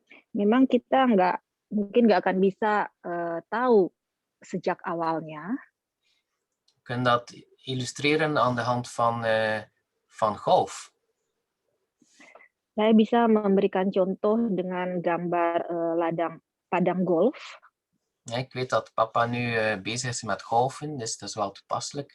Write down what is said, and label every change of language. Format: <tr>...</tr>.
<id>Memang kita mungkin nggak akan bisa tahu sejak awalnya.</id> <nl>We kunnen dat illustreren aan de hand van golf.</nl> <id>Saya bisa memberikan contoh dengan gambar padang golf.</id> <nl>Ja, ik weet dat papa nu bezig is met golfen, dus dat is wel toepasselijk.</nl>